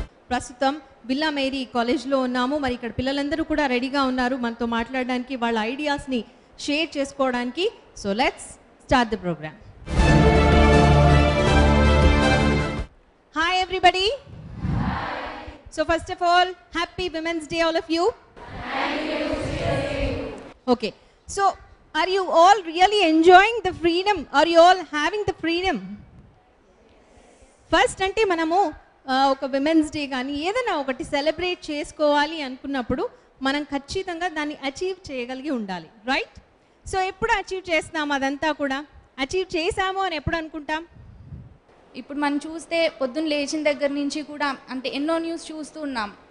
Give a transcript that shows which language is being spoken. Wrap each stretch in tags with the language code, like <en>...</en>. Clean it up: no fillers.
<te>ప్రస్తుతం villa Mary కాలేజ్లో ఉన్నాము. మరి ఇక్కడ పిల్లలందరూ కూడా రెడీగా ఉన్నారు మనతో మాట్లాడడానికి, వాళ్ళ ఐడియాస్ని షేర్ చేసుకోవడానికి.</te> <en>So let's start the programme. Hi everybody. So first of all, happy women's day all of you. Okay, so are you all really enjoying the freedom? Are you all having the freedom?</en> <te>First అంటే మనము ఒక women's day కానీ ఏదైనా ఒకటి celebrate చేసుకోవాలి అనుకున్నప్పుడు మనం ఖచ్చితంగా దాన్ని అచీవ్ చేయగలిగి ఉండాలి, రైట్? సో ఎప్పుడు అచీవ్ చేస్తాం? అదంతా కూడా అచీవ్ చేసాము అని ఎప్పుడు అనుకుంటాం? ఇప్పుడు మనం చూస్తే పొద్దున్న లేచిన దగ్గర నుంచి కూడా అంటే ఎన్నో న్యూస్ చూస్తూ ఉన్నాం.</te>